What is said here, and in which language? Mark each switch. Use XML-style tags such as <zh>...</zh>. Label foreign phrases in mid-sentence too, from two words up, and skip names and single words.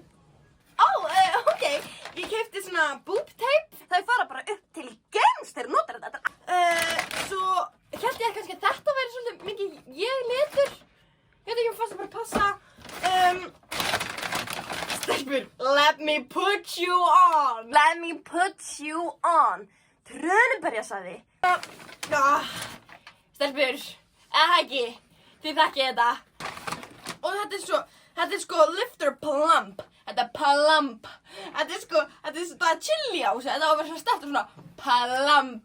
<is>Ok. Ég keypti svona</is> <en>boob tape.</en> <is>Þau fara bara upp til gems þegar notar þetta. Svo hélt ég kannski að þetta væri svolítið mikið ég litur. Ég veit ekki fannst það bara passa. Stelpur,</is> <en>let me put you on. Let me put you on.</en> <is>Trönuberjasaði. Stelpur, ekki. Þið þekkið þetta. Og þetta er sko</is> <en>lifter plump.</en> <is>Þetta er plump. Þetta er svona</is> <en>chili ás.</en> <is>Þetta á að vera svona sterkt og svona plump.</is>